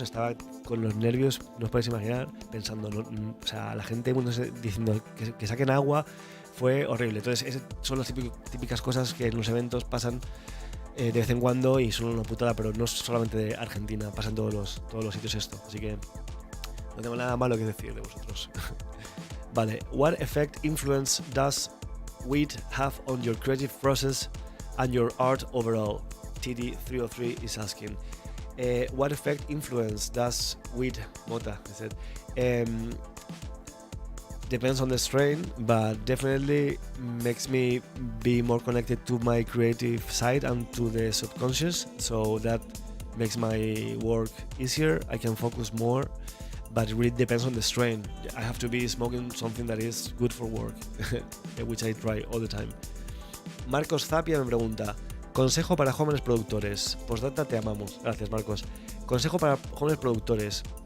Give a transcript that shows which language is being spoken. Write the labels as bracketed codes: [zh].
[es] Estaba con los nervios, no os podéis imaginar, pensando, o sea, la gente diciendo que saquen agua. Fue horrible. Entonces, esas son las típicas cosas que en los eventos pasan de vez en cuando y son una putada, pero no solamente de Argentina, pasa en todos los sitios esto. Así que no tengo nada malo que decir de vosotros. Vale. [en] What effect influence does weed have on your creative process and your art overall? TD303 is asking. What effect influence does weed, Mota, I said, depends on the strain, but definitely makes me be more connected to my creative side and to the subconscious, so that makes my work easier. I can focus more, but it really depends on the strain. I have to be smoking something that is good for work, which I try all the time. [es] Marcos Zapia me pregunta: consejo para jóvenes productores. Postdata, te amamos. Gracias, Marcos. Consejo para jóvenes productores.